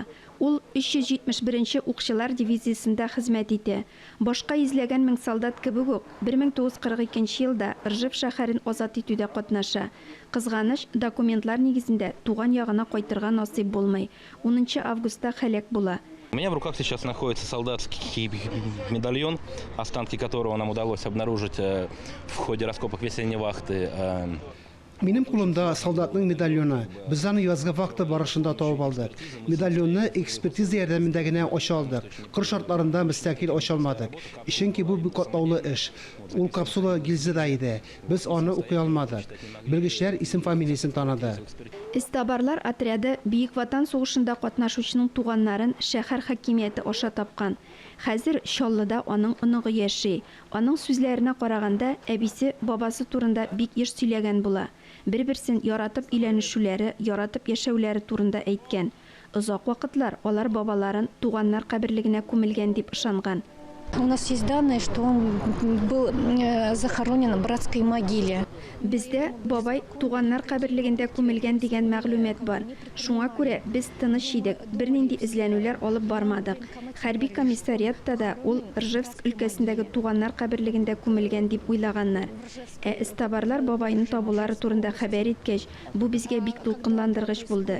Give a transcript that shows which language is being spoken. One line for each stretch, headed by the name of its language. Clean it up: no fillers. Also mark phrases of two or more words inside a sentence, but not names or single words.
Tatar: Ул 371-нче укчылар дивизиясендә хезмәт итә. Башка йөзләгән мең солдат кебек үк 1942 елда Ржев шәһәрен азат итүдә катнаша. Кызганыч, документлар нигезендә туган ягына кайтырга насыйп булмый. 10 августта һәлак була.
Russian: У меня в руках сейчас находится солдатский медальон, останки которого нам удалось обнаружить в ходе раскопок весенней вахты.
Tatar: Минем кулымда солдатның медальоны. Без аны язгы вакыты барышында табып алдык. Медальонны экспертиза ярдәмендә генә ача алдык. Кыр шартларында мөстәкил ача алмадык. Чөнки бу бик катлаулы эш. Ул капсула гильзада иде. Без аны укый алмадык. Белгечләр исем-фамилиясын таныды. Истабарлар отряды Бөек Ватан сугышында катнашучының туганнарын шәһәр хакимияте аша тапкан. Хәзер Шоллыда аның оныгы яши. Аның сүзләренә караганда, әбисе бабасы турында бик еш сөйләгән була. Бер-берсен яратып өйләнешүләре, яратып яшәүләре турында әйткән. Озак вакытлар алар бабаларын туганнар каберлегенә күмелгән дип ышанган.
Russian: У нас есть данные, что он был захоронен в братской могиле.
Tatar: Бездә бабай туганнар каберлегендә күмелгән дигән мәгълүмат бар. Шуңа күрә без тыныч идек, бернинди эзләнүләр алып бармадык. Хәрби комиссариатта да ул Ржевск өлкәсендәге туганнар каберлегендә күмелгән дип уйлаганнар. Истабарлар бабайны табулары турында хәбәр иткәч, бу безгә бик дулкынландыргыч булды.